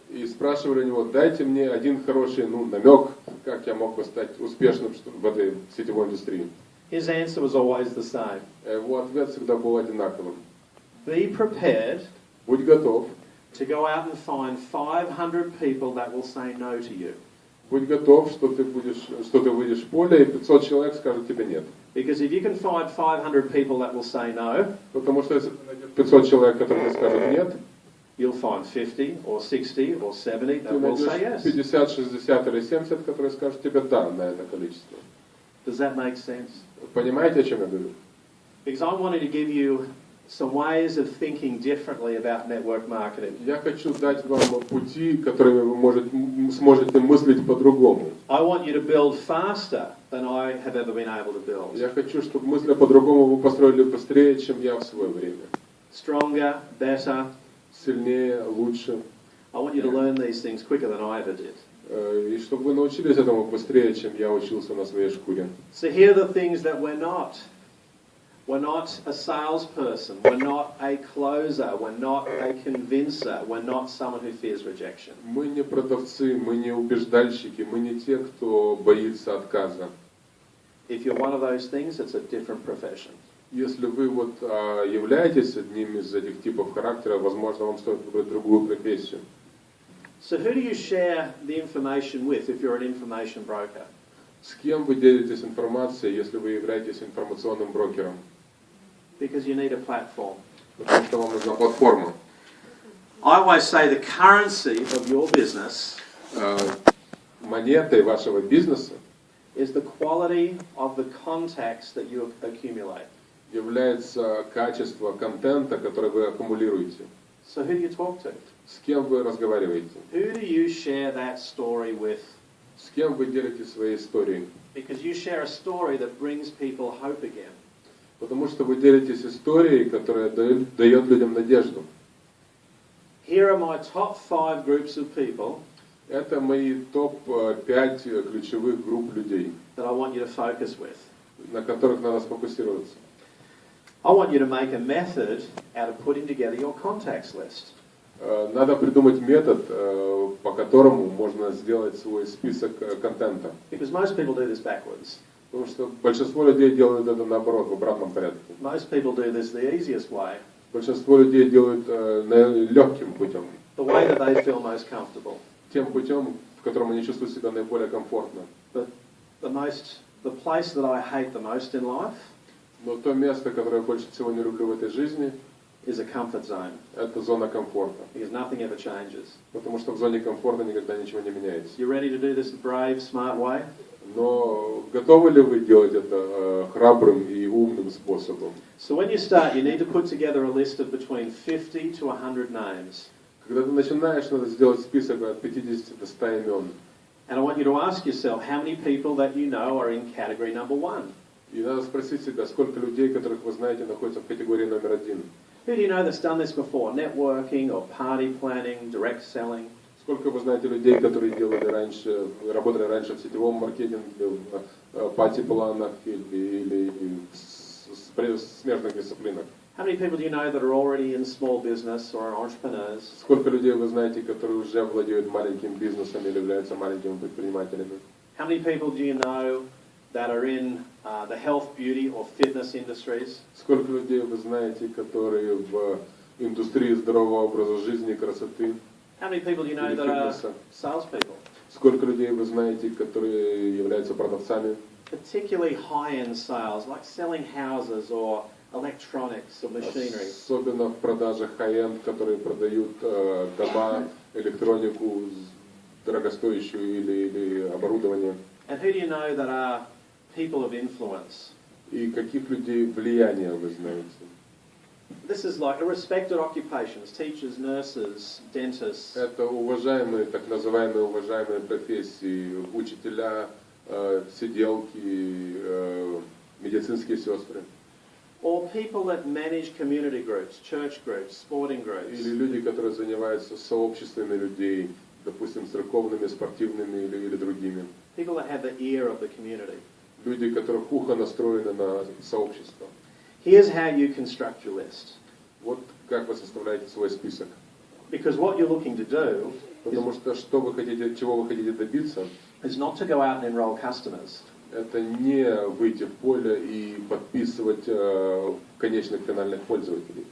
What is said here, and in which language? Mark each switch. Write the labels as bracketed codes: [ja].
[ru] И спрашивали у него, дайте мне один хороший намек, как я мог бы стать успешным в этой сетевой индустрии. [en] His answer was always the same. [ru] Его ответ всегда был одинаковым. [en] Be prepared [ru] Будь готов. [en] to go out and find 500 people that will say no to you. [ru] Будь готов, что ты выйдешь в поле, и 500 человек скажут тебе нет. [en] Because if you can find 500 people that will say no, [ru] Потому что если ты найдешь 500 человек, которые тебе скажут нет, [en] you'll find 50 or 60 or 70 that [ru] ты [en] will say [ru] найдешь 50, 60 или 70, которые скажут тебе да на это количество. [en] Does that make sense? [ru] Понимаете, о чем я говорю? [en] Because I wanted to give you some ways of thinking differently about network marketing. [ru] Я хочу дать вам пути, которыми вы сможете мыслить по-другому. [en] I want you to build faster than I have ever been able to build. [ru] Я хочу, чтобы мысли по-другому вы построили быстрее, чем я в свое время. [en] Stronger, better. [ru] Сильнее, лучше. [en] I want you to learn these things quicker than I ever did. [ru] И чтобы вы научились этому быстрее, чем я учился на своей шкуре. [en] So here are the things that we're not. We're not a salesperson. We're not a closer. We're not a convincer. We're not someone who fears rejection. [ru] Мы не продавцы, мы не убеждальщики, мы не те, кто боится отказа. [en] If you're one of those things, it's a different profession. [ru] Если вы являетесь одним из этих типов характера, возможно, вам стоит выбрать другую профессию. [en] So who do you share the information with if you're an information broker? [ru] С кем вы делитесь информацией, если вы являетесь информационным брокером? [en] Because you need a platform. [ru] Потому что вам нужна платформа. [en] I always say the currency of your business [ru] Монетой вашего бизнеса [en] is the quality of the contacts that you accumulate. [ru] является качество контента, который вы аккумулируете. [en] So who do you talk to? [ru] С кем вы разговариваете? [en] Who do you share that story with? [ru] С кем вы делитесь своей историей? [en] Because you share a story that brings people hope again. [ru] Потому что вы делитесь историей, которая дает людям надежду. [en] Here are my top 5 groups of people [ru] Это мои топ-5 ключевых групп людей, [en] that I want you to focus with. [ru] на которых надо сфокусироваться. [en] I want you to make a method out of putting together your contacts list. [ru] Надо придумать метод, по которому можно сделать свой список контента. [en] Because most people do this backwards. [ru] Потому что большинство людей делают это наоборот, в обратном порядке. [en] Most people do this the easiest way. [ru] Большинство людей делают легким путем. [en] the way that they feel most comfortable. [ru] Тем путем, в котором они чувствуют себя наиболее комфортно. [en] But the place that I hate the most in life [ru] Но то место, которое я больше всего не люблю в этой жизни, [en] is a comfort zone, [ru] это зона комфорта. [en] because nothing ever changes. [ru] Потому что в зоне комфорта никогда ничего не меняется. [en] You ready to do this brave, smart way? [ru] Но готовы ли вы делать это храбрым и умным способом? [en] So when you start, you need to put together a list of between 50 to 100 names. [ru] Когда ты начинаешь, надо сделать список от 50 до 100 имен. [en] And I want you to ask yourself how many people that you know are in category number 1. [ru] И надо спросить себя, сколько людей, которых вы знаете, находятся в категории номер 1. [en] Who do you know that's done this before? Networking or party planning, direct selling? [ru] Сколько вы знаете людей, которые работали раньше в сетевом маркетинге, в пати-планах или в смежных дисциплинах? [en] How many people do you know that are already in small business or are entrepreneurs? [ru] Сколько людей вы знаете, которые уже владеют маленьким бизнесом или являются маленькими предпринимателями? [en] How many people do you know that are in the health, beauty or fitness industries? [ru] Сколько людей вы знаете, которые в индустрии здорового образа жизни и красоты? [en] How many people do you know that are salespeople? [ru] Сколько людей вы знаете, которые являются продавцами? [en] Particularly high-end sales, like selling houses or electronics or machinery. [ru] Особенно в продажах high-end, которые продают дома, электронику, дорогостоящую или оборудование. [en] And who do you know that are people of influence? [ru] И каких людей влияния вы знаете? [en] This is like a respected occupations, teachers, nurses, dentists. [ru] Это уважаемые, так называемые уважаемые профессии, учителя, сиделки, медицинские сестры. [en] Or people that manage community groups, church groups, sporting groups. [ru] Или люди, которые занимаются сообществами людей, допустим, церковными, спортивными или другими. [en] People that have the ear of the community. [ru] Люди, которых ухо настроено на сообщество. [en] Here's how you construct your list. [ru] Вот как вы составляете свой список. [en] Because what you're looking to do [ru] Потому что чего вы хотите добиться, [en] is not to go out and enroll customers. [ru] это не выйти в поле и подписывать конечных финальных пользователей.